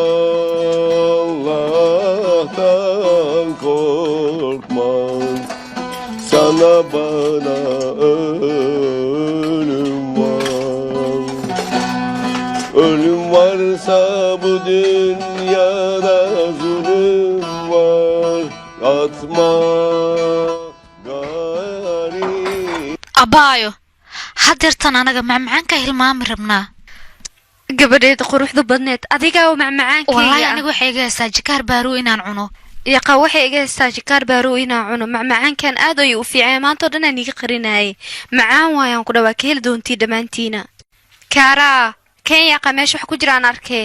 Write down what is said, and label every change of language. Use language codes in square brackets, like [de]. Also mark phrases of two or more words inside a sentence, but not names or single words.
[tr] Allah'tan korkma sana bana ölüm var ölüm varsa bu dünyada zulüm var atma [so] abaayo hadeertan anaga macmacaanka hilmaami rabnaa gabadheeda quruxda badneed adiga oo macmacaankeyga wallaahi aniga waxay iga heystaa jikaar baaruu inaan cuno yaqa waxay iga heystaa jikaar baaruu inaan cuno macmacaankan aad ayuu u fiicay maantoo dhan aan iga qarinayay macaan waayaan ku dhawaa ka heli doontii dhammaantiina kaaraa keen yaqa meesha wax ku jiraan arkee